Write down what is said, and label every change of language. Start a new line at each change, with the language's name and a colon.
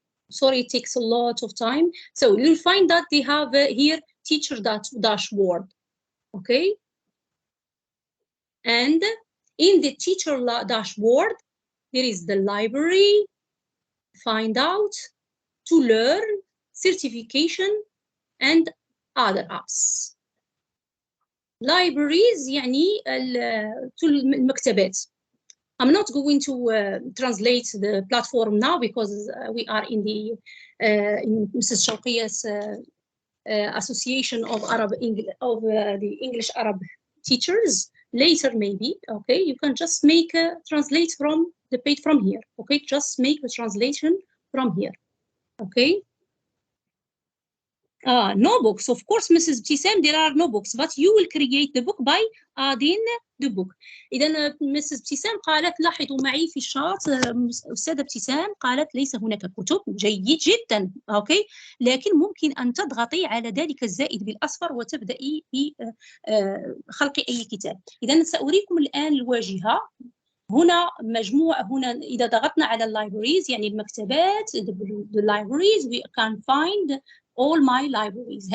English: Sorry, it takes a lot of time. So you'll find that they have here teacher dashboard. Okay. And in the teacher dashboard, there is the library, find out, to learn, certification, and other apps.
Arabic: Libraries يعني المكتبات.
English: I'm not going to translate the platform now because we are in the in Mrs. Shawqiya's Association of the English Arab Teachers. Later, maybe. Okay, you can just make a translate from the page from here. Okay, just make the translation from here. Okay. No books, of course, Mrs. Ibtisam, there are no books, but you will create the book by adding the book.
Arabic: إذا Mrs. Ibtisam قالت لاحظوا معي في الشات أستاذة ابتسام قالت ليس هناك كتب. جيد جدا. أوكي، لكن ممكن أن تضغطي على ذلك الزائد بالأصفر وتبدأي بخلق أي كتاب. إذا سأريكم الآن الواجهة. هنا مجموعة، هنا إذا ضغطنا على libraries يعني المكتبات،
English: the libraries we can find all my libraries.